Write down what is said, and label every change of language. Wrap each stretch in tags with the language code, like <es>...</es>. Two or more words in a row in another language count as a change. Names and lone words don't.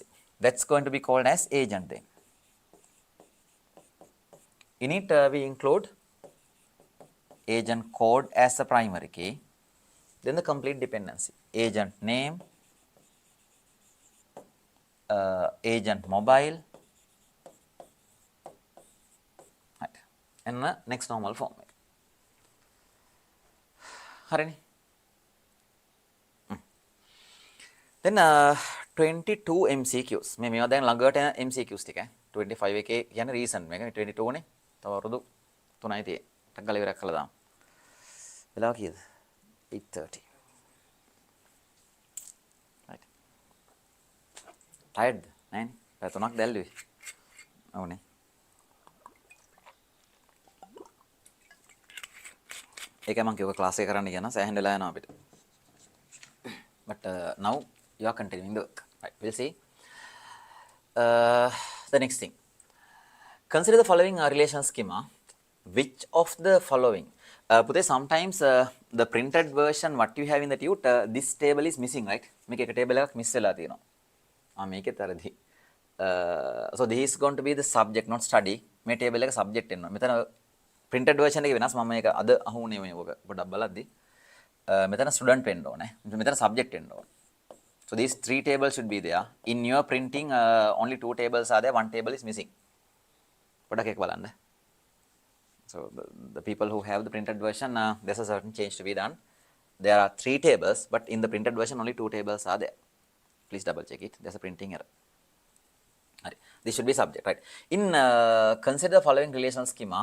<en>That's going to be called as agent then. In it we include agent code as the primary key, then the complete dependency. Agent name, agent mobile, right, and next normal form. හරිනේ. Then 22 MCQs.</en> <si>මේවා දැන් ළඟට එන MCQs ටික. 25 එකේ කියන්නේ recent මේක 22 නේ. තව අවුරුදු 3යි තියෙන්නේ. ටක් ගාලා ඉවරයක් කළා දාමු. වෙලාව කීයද?</si> <en>8:30. Right.</en> <si>Tired? 9. පැය 3ක් දැල්ලුවේ. ඔව්නේ. ඒකයි මම කිව්වා ක්ලාස් එක කරන්න කියන සෑහෙන වෙලා යනවා අපිට.</si> <en>But now you are continuing the work. Right, we'll see. The next thing. Consider the following relation schema. Which of the following? Puthe, sometimes the printed version what you have in the tute, this table is missing, right? Make a table</en> <si>එකක් miss වෙලා තියෙනවා. මේකේ තරදී.</si> <en>So this is going to be the subject, not study.</en> <si>මේ table එක subject වෙනවා. මෙතන printed version එකේ වෙනස්. මම මේක අද අහුනේ මේ පොඩ්ඩක් බලද්දි. මෙතන student වෙන්න ඕනේ. මෙතන subject වෙන්න ඕනේ.</si> <en>So these 3 tables should be there. In your printing, only 2 tables are there. 1 table is missing.</en> <si>පොඩ්ඩක් ඒක බලන්න.</si> <en>So the people who have the printed version, there's a certain change to be done. There are 3 tables, but in the printed version, only 2 tables are there. Please double check it. There's a printing error. Right. This should be subject, right? In consider the following relational schema.</en>